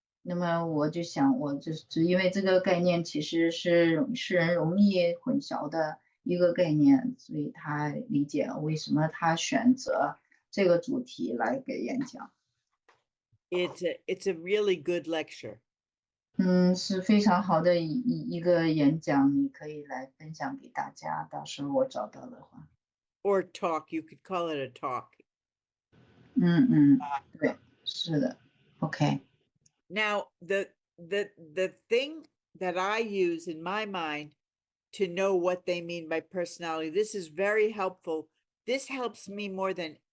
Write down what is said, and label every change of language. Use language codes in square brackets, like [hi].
[zh] 那么我就想，我就是因为这个概念其实是世人容易混淆的一个概念，所以他理解为什么他选择这个主题来给演讲。 [en] It's a really good lecture. [zh] 是非常好的一个演讲，你可以来分享给大家，到时候我找到的话。 [en] Or talk, you could call it a talk. [zh] 对，是的 ，OK。 [en] Now, the thing that I use in my mind to know what they mean by personality, this is very helpful. This helps me more than